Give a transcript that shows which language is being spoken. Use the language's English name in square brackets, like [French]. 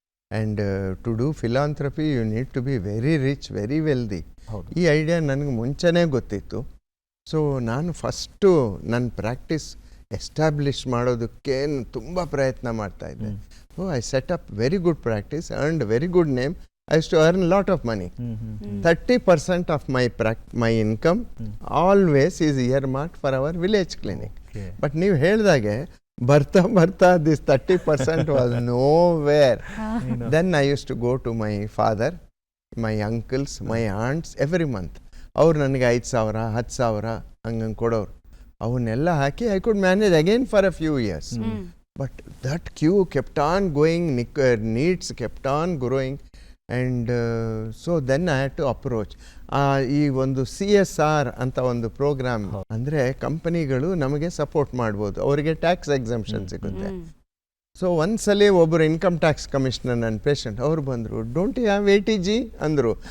[English] And to do philanthropy you need to be very rich, very wealthy. [Kannada] ಈ idea ನನಗೆ ಮುಂಚೆನೇ ಗೊತ್ತಿತ್ತು. So ನಾನು ಫಸ್ಟು ನನ್ನ ಪ್ರಾಕ್ಟೀಸ್ ಎಸ್ಟಾಬ್ಲಿಷ್ ಮಾಡೋದಕ್ಕೆ ತುಂಬ ಪ್ರಯತ್ನ ಮಾಡ್ತಾಯಿದ್ದೆ. [English] I set up very good practice, earned very good name. I used to earn a lot of money. 30% of my income always is earmarked for our village clinic. But [Kannada] ನೀವು ಹೇಳಿದಾಗೆ ಬರ್ತಾ [English] this 30% was nowhere. Then I used to go to my father, my uncles, my aunts every month. [Kannada] ಅವ್ರು ನನಗೆ 5,000 10,000 ಹಂಗಂಗೆ ಕೊಡೋರು. ಅವನ್ನೆಲ್ಲ ಹಾಕಿ [English] I could manage again for a few years. But that queue kept on going, needs kept on growing. And so then I had to approach [Kannada] ಈ ಒಂದು CSR ಅಂತ ಒಂದು program. ಅಂದರೆ ಕಂಪನಿಗಳು ನಮಗೆ ಸಪೋರ್ಟ್ ಮಾಡ್ಬೋದು, ಅವರಿಗೆ ಟ್ಯಾಕ್ಸ್ ಎಕ್ಸಂಪ್ಷನ್ ಸಿಗುತ್ತೆ. ಸೊ ಒಂದ್ಸಲಿ ಒಬ್ಬರು ಇನ್ಕಮ್ ಟ್ಯಾಕ್ಸ್ ಕಮಿಷನರ್ ನನ್ನ ಪೇಷಂಟ್ ಅವ್ರು ಬಂದರು, [English] don't you have ATG [Kannada] ಅಂದರು.